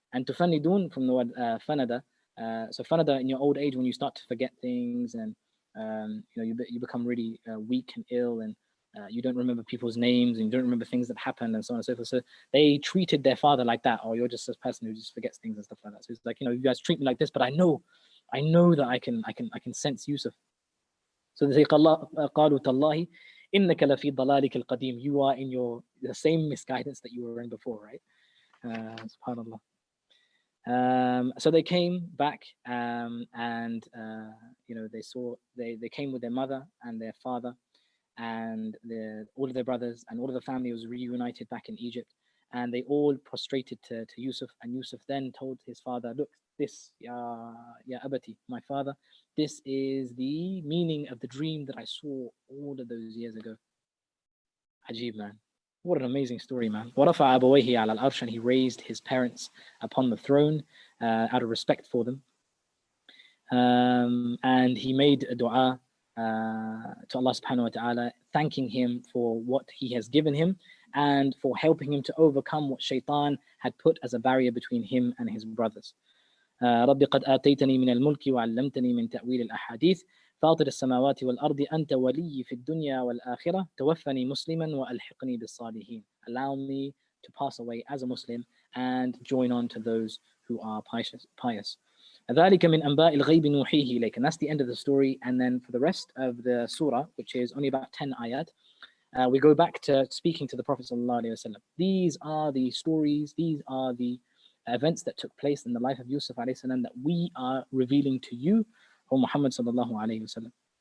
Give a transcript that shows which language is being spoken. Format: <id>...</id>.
<en>And tufannidun from the word fanada. So fanada, in your old age, when you start to forget things, and you become really weak and ill, and you don't remember people's names, and you don't remember things that happened, and so on and so forth. So they treated their father like that. Or you're just a person who just forgets things and stuff like that. So it's like, you guys treat me like this, but I know that I can sense Yusuf. So they say,</en> <ar>قالوا تالله إنك لفي ضلالك القديم.</ar> <en>You are in the same misguidance that you were in before, right? Subhanallah. So they came back, and they came with their mother and their father, and all of their brothers, and all of the family was reunited back in Egypt, and they all prostrated to Yusuf. And Yusuf then told his father, look, this,</en> <ar>ya abati,</ar> <en>my father, this is the meaning of the dream that I saw all of those years ago. Ajib, man. What an amazing story, man.</en> <ar>وَرَفَعَ أَبَوَيْهِ عَلَى الْعَرْشِ,</ar> <en>and he raised his parents upon the throne out of respect for them. And he made a dua to Allah subhanahu wa ta'ala, thanking him for what he has given him and for helping him to overcome what shaitan had put as a barrier between him and his brothers.</en> <ar>رب قد آتيتني من الملك وعلمتني من تأويل الأحاديث فاطر السماوات والأرض أنت ولي في الدنيا والآخرة توفني مسلما وألحقني بالصالحين.</ar> <en>Allow me to pass away as a Muslim and join on to those who are pious.</en> <ar>ذلك من أنباء الغيب نوحيه إليك.</ar> <en>And that's the end of the story. And then for the rest of the surah, which is only about 10 ayat, we go back to speaking to the Prophet ﷺ. These are the stories, these are the events that took place in the life of Yusuf ﷺ that we are revealing to you, O Muhammad sallallahu alayhi wasallam.</en>